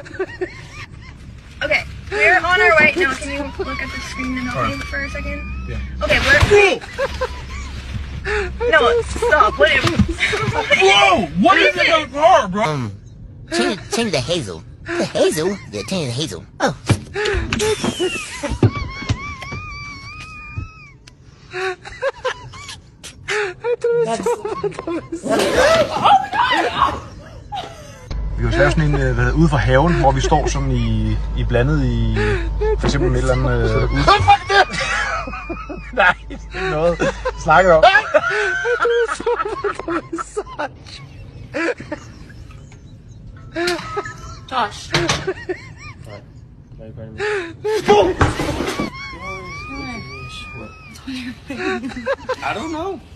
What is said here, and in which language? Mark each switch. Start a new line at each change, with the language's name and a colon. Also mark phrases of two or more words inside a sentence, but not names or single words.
English: Okay, we're on our way. Now, can you look at the screen and help me for a second? Yeah. Okay, we're... No, stop. What is... Whoa! What is it about her, bro? Change the hazel. The hazel? Yeah, change the hazel. Oh.
Danish: Vi har jo sådan en ude for haven, hvor vi står sådan i blandet i for eksempel med et eller andet Nej, det er ikke noget. Snakker om. Josh.
English: I don't know.